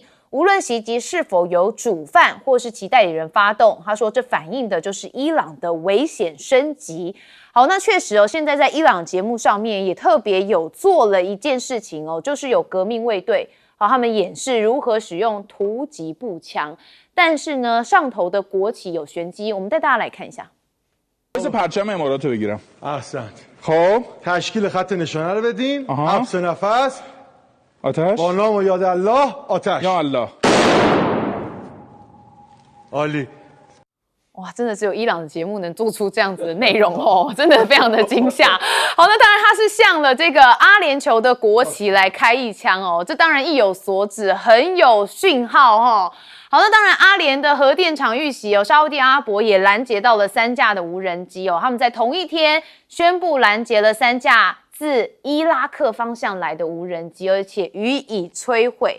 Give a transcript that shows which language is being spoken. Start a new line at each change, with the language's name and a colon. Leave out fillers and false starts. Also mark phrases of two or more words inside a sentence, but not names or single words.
Chinese: 无论袭击是否由主犯或是其代理人发动，他说这反映的就是伊朗的危险升级。好，那确实现在在伊朗节目上面也特别有做了一件事情就是有革命卫队他们演示如何使用突击步枪，但是呢，上头的国旗有玄机，我们带大家来看一下。
Persian: پرچم امارات رو بگیرم. احسنت. خب تشکیل خط نشانه رو بدین. حبس نفس. آتش. با نام و یاد الله آتش. یا الله. عالی.
Chinese: 哇，真的只有伊朗的节目能做出这样子的内容真的非常的惊吓。好，那当然他是向了这个阿联酋的国旗来开一枪这当然意有所指，很有讯号好，那当然阿联的核电厂遇袭沙烏地阿拉伯也拦截到了3架的无人机他们在同一天宣布拦截了3架自伊拉克方向来的无人机，而且予以摧毁。